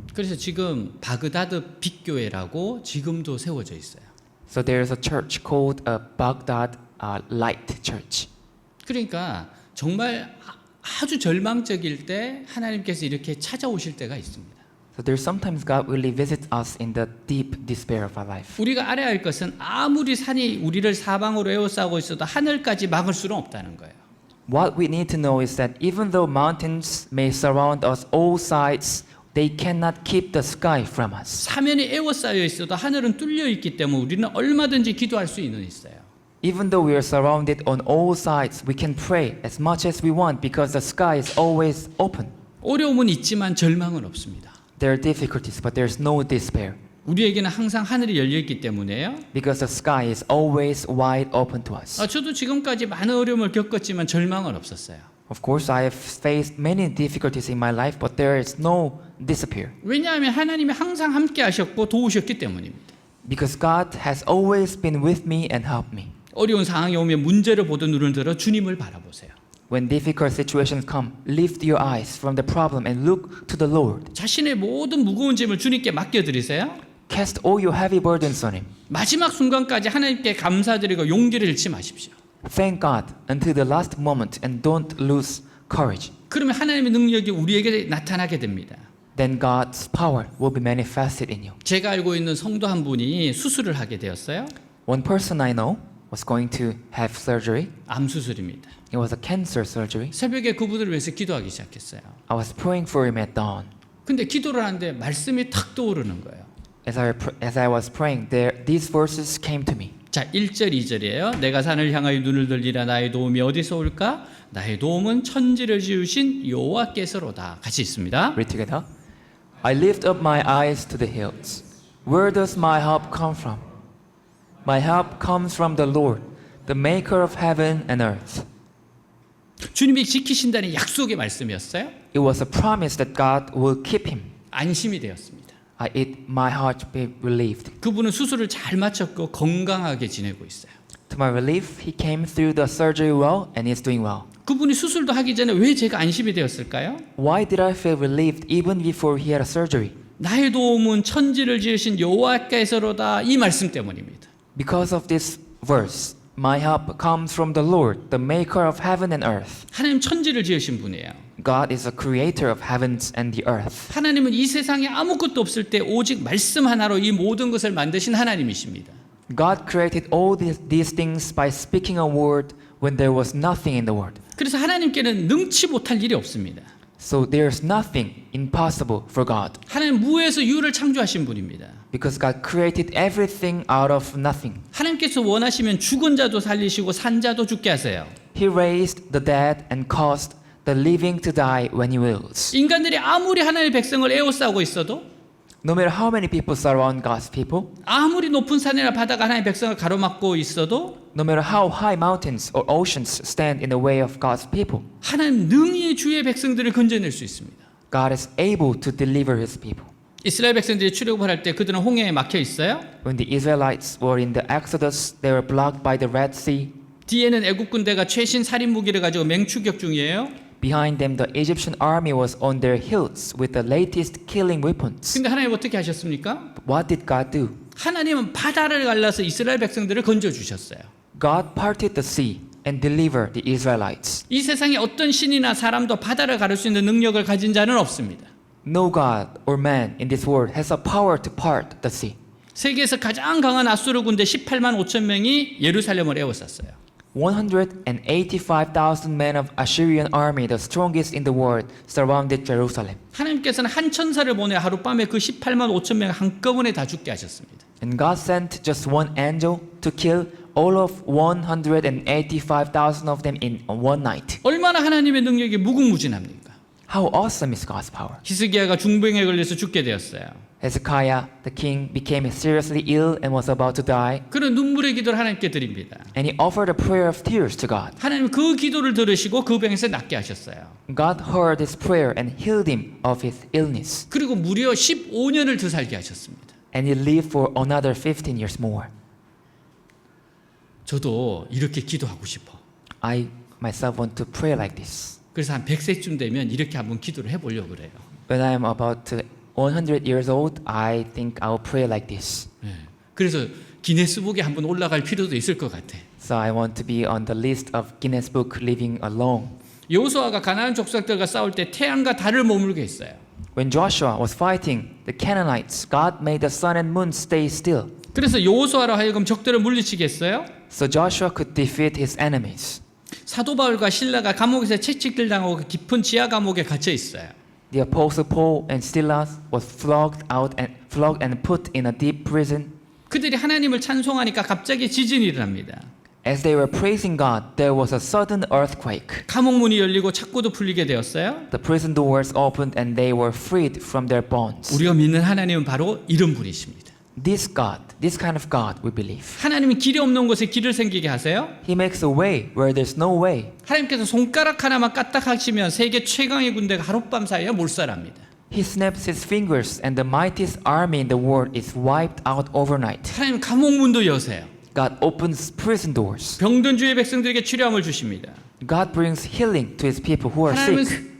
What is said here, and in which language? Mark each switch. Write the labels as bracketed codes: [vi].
[ko] 그래서 지금 바그다드 빛교회라고 지금도 세워져 있어요. [en] So there is a church called Baghdad Light Church. [ko] 그러니까 정말 아주 절망적일 때 하나님께서 이렇게 찾아오실 때가 있습니다. [en] So there's sometimes God really visits us in the deep despair of our life. [ko] 우리가 알아야 할 것은 아무리 산이 우리를 사방으로 에워싸고 있어도 하늘까지 막을 수는 없다는 거예요. [en] What we need to know is that even though mountains may surround us all sides, they cannot keep the sky from us. [ko] 사면이 에워싸여 있어도 하늘은 뚫려 있기 때문에 우리는 얼마든지 기도할 수 있어요. [en] Even though we are surrounded on all sides, we can pray as much as we want because the sky is always open. [ko] 어려움은 있지만 절망은 없습니다. [en] There are difficulties, but there's no despair [ko] 우리에게는 항상 하늘이 열려 있기 때문에요. [en] because the sky is always wide open to us. [ko] 저도 지금까지 많은 어려움을 겪었지만 절망은 없었어요. [en] Of course, I have faced many difficulties in my life, but there is no despair [ko] 왜냐하면 하나님이 항상 함께 하셨고 도우셨기 때문입니다. [en] because God has always been with me and helped me. [ko] 어려운 상황이 오면 문제를 보던 눈을 들어 주님을 바라보세요. [en] When difficult situations come, lift your eyes from the problem and look to the Lord. [ko] 자신의 모든 무거운 짐을 주님께 맡겨드리세요. [en] Cast all your heavy burdens on Him. [ko] 마지막 순간까지 하나님께 감사드리고 용기를 잃지 마십시오. [en] Thank God until the last moment and don't lose courage. [ko] 그러면 하나님의 능력이 우리에게 나타나게 됩니다. [en] Then God's power will be manifested in you. [ko] 제가 알고 있는 성도 한 분이 수술을 하게 되었어요. [en] One person I know was going to have surgery. [ko] 암 수술입니다. [en] It was a cancer surgery. [ko] 새벽에 그분을 위해서 기도하기 시작했어요. [en] I was praying for him at dawn. [ko] 근데 기도를 하는데 말씀이 탁 떠오르는 거예요. [en] As I was praying, these verses came to me. [ko] 자, 1절 2절이에요. 내가 산을 향하여 눈을 들리라. 나의 도움이 어디서 올까? 나의 도움은 천지를 지으신 여호와께서로다. 같이 있습니다. [en] Read together. I lift up my eyes to the hills. Where does my help come from? My help comes from the Lord, the maker of heaven and earth. [ko] 주님이 지키신다는 약속의 말씀이었어요. [en] It was a promise that God will keep him. [ko] 안심이 되었습니다. [en] my heart be relieved. [ko] 그분은 수술을 잘 마쳤고 건강하게 지내고 있어요. [en] To my relief, he came through the surgery well and is doing well. [ko] 그분이 수술도 하기 전에 왜 제가 안심이 되었을까요? [en] Why did I feel relieved even before he had a surgery? [ko] 나의 도움은 천지를 지으신 여호와께서로다, 이 말씀 때문입니다. [en] Because of this verse, my help comes from the Lord, the maker of heaven and earth. [ko] 하나님 천지를 지으신 분이에요. [en] God is a creator of heavens and the earth. [ko] 하나님은 이 세상에 아무것도 없을 때 오직 말씀 하나로 이 모든 것을 만드신 하나님이십니다. [en] God created all these things by speaking a word when there was nothing in the world. [ko] 그래서 하나님께는 능치 못할 일이 없습니다. [en] So there's nothing impossible for God. [ko] 하나님 무에서 유를 창조하신 분입니다. [en] Because God created everything out of nothing. [ko] 하나님께서 원하시면 죽은 자도 살리시고 산 자도 죽게 하세요. [en] He raised the dead and caused the living to die when He wills. [ko] 인간들이 아무리 하나님의 백성을 에워싸고 있어도, [en] No matter how many people surround God's people, [ko] 아무리 높은 산이나 바다가 하나님의 백성을 가로막고 있어도 [en] no matter how high mountains or oceans stand in the way of God's people, [ko] 하나님 능히 주의 백성들을 건져낼 수 있습니다. [en] God is able to deliver His people. [ko] 이스라엘 백성들이 출애굽을 할 때 그들은 홍해에 막혀 있어요. [en] When the Israelites were in the Exodus, they were blocked by the Red Sea. [ko] 뒤에는 애국 군대가 최신 살인 무기를 가지고 맹추격 중이에요. [en] Behind them, the Egyptian army was on their heels with the latest killing weapons. [ko] 근데 하나님 어떻게 하셨습니까? [en] What did God do? [ko] 하나님은 바다를 갈라서 이스라엘 백성들을 건져 주셨어요. [en] God parted the sea and delivered the Israelites. [ko] 이 세상에 어떤 신이나 사람도 바다를 가를 수 있는 능력을 가진 자는 없습니다. [en] No God or man in this world has a power to part the sea. [ko] 세계에서 가장 강한 아수르 군대 18만 5천 명이 예루살렘을 에워쌌어요. [en] 185,000 men of Assyrian army, the strongest in the world, surrounded Jerusalem. [ko] 하나님께서는 한 천사를 보내 하룻밤에 그 18만 5천 명 한꺼번에 다 죽게 하셨습니다. [en] And God sent just one angel to kill all of 185,000 of them in one night. [ko] 얼마나 하나님의 능력이 무궁무진합니까? [en] How awesome is God's power? [ko] 히스기야가 중병에 걸려서 죽게 되었어요. [en] Hezekiah, the king, became seriously ill and was about to die. [ko] 그런 눈물의 기도를 하나님께 드립니다. [en] And he offered a prayer of tears to God. [ko] 하나님 그 기도를 들으시고 그 병에서 낫게 하셨어요. [en] God heard his prayer and healed him of his illness. [ko] 그리고 무려 15년을 더 살게 하셨습니다. [en] And he lived for another 15 years more. [ko] 저도 이렇게 기도하고 싶어. [en] I myself want to pray like this. [ko] 그래서 한 100세쯤 되면 이렇게 한번 기도를 해보려고 그래요. [en] When I am about 100 years old, I think I will pray like this. [ko] 네. 그래서 기네스북에 한번 올라갈 필요도 있을 것 같아. [en] So I want to be on the list of Guinness Book living alone. [ko] 여호수아가 가나안 족속들과 싸울 때 태양과 달을 머물게 했어요. [en] When Joshua was fighting the Canaanites, God made the sun and moon stay still. [ko] 그래서 여호수아로 하여금 적들을 물리치게 했어요. [en] So Joshua could defeat his enemies. [ko] 사도 바울과 실라가 감옥에서 채찍질 당하고 깊은 지하 감옥에 갇혀 있어요. [en] The apostle Paul and Silas was flogged and put in a deep prison. [ko] 그들이 하나님을 찬송하니까 갑자기 지진이 일어납니다. [en] As they were praising God, there was a sudden earthquake. [ko] 감옥 문이 열리고 창고도 풀리게 되었어요. [en] The prison doors opened and they were freed from their bonds. [ko] 우리가 믿는 하나님은 바로 이런 분이십니다. [en] This God, this kind of God we believe. [ko] 하나님은 길이 없는 곳에 길을 생기게 하세요. [en] He makes a way where there's no way. [ko] 하나님께서 손가락 하나만 까딱하시면 세계 최강의 군대가 하룻밤 사이에 몰살합니다. [en] He snaps his fingers and the mightiest army in the world is wiped out overnight. [ko] 하나님 감옥 문도 여세요. [en] God opens prison doors. [ko] 병든 주의 백성들에게 치료함을 주십니다. [en] God brings healing to his people who are sick.